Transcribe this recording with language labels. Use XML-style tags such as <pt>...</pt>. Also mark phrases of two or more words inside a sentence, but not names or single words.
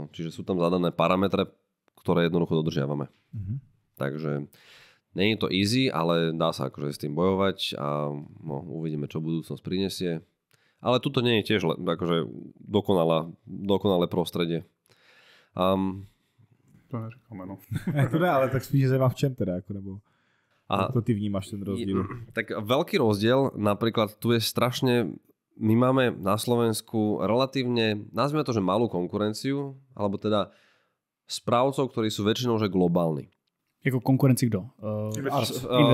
<sk>Čiže sú tam zadané parametre, ktoré jednoducho dodržiavame. Takže nie je to easy, ale dá sa akože s tým bojovať a uvidíme, čo budúcnosť prinesie. Ale tuto nie je tiež akože dokonalé prostredie.</sk> <cs>To neříkám, no. To ne, ale tak spíš zajímá v čem teda, ako nebo to ty vnímaš ten rozdiel?</cs> <sk>Tak veľký rozdiel, napríklad tu je strašne, my máme na Slovensku relatívne, nazvime to, že malú konkurenciu, alebo teda správcov, ktorí sú väčšinou že globálni.</sk> <cs>Jako konkurenci kto? Investiční.</cs>